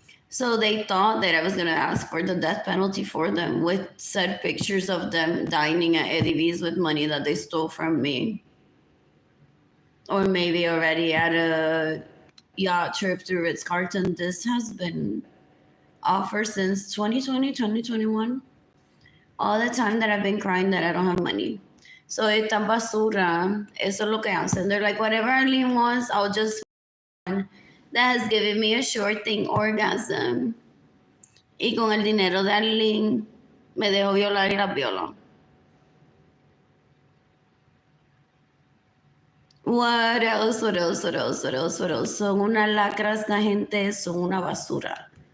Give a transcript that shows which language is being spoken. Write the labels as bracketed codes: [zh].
[en] So they thought that I was going to ask for the death penalty for them with said pictures of them dining at Eddie V's with money that they stole from me. Or maybe already at a yacht trip through Ritz-Carlton. This has been offered since 2020, 2021. All the time that I've been crying that I don't have money. [es] So esta basura, eso es lo que hacen. [en] They're like, whatever Arlene wants, I'll just that has given me a sure thing orgasm. [es] Y con el dinero de Arlene, me dejo violar y la violo. [en] What else? What else? What else? What else? What else? [es] Son una lacra esta gente, son una basura.